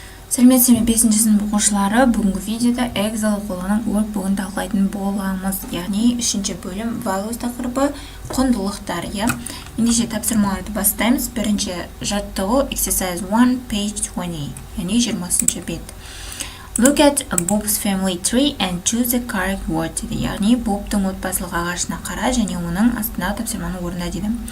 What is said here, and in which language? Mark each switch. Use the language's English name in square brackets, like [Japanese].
[Kazakh] Сәлеметсіздер ме 5-ші сынып оқушылары, бүгінгі видеода Эксел қолының WORKBOOK-ын талқылайтын боламыз. Яғни 3-ші бөлім values тақырыбы құндылықтар. Ендеше тапсырмаларды бастаймыз. Бірінші жаттығу [English] exercise 1 page 20. [Kazakh] Яғни 20-ші бет. [English] Look at Bob's family tree and choose the correct word [Kazakh] дейді. Яғни Бобтың отбасылық ағашына қара және оның астындағы тапсырманы орында дейді.